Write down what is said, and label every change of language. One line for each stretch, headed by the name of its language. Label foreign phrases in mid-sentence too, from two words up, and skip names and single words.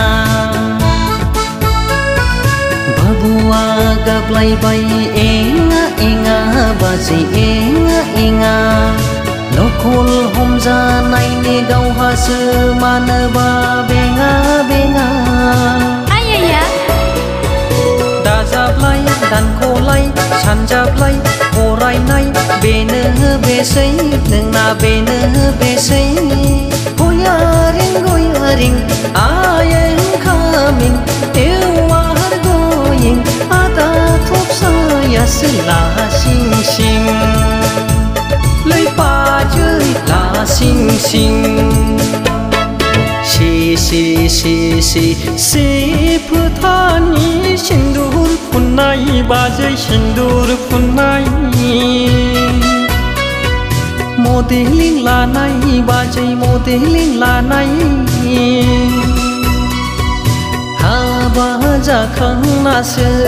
Bodo: बाबुआ गाबलायबाय एङा एङा बाजै एङा एङा नखल हमजानायनि गावहासो मानोबा बेङा बेङा दाजाबलाय दानख'लाय सानजाबलाय फरायनाय बेनो बेसै नोंना बेनो बेसै गयारिं
English: I am coming you are going
Bodo: ada थबसाया ला सिं सिं लै बाजै ला सिं सिं से फोथानि सिन्दुर फुननाय बाजै सिन्दुर फुननाय मडेलिं लानाय बाजै मडेलिं लानाय हाबा जाखांनासो